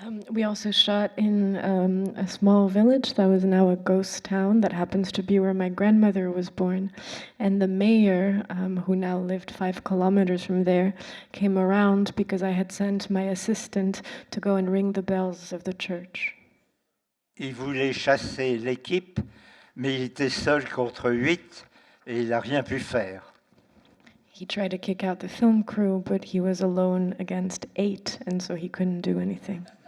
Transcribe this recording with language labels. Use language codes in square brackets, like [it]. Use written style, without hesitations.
[en] We also shot in a small village that was now a ghost town that happens to be where my grandmother was born. And the mayor, who now lived 5 kilometers from there, came around because I had sent my assistant to go and ring the bells of the church. [fr] Il voulait chasser l'équipe, mais il était seul contre 8 et il n'a rien pu faire. [en] He tried to kick out the film crew, but he was alone against 8, and so he couldn't do anything.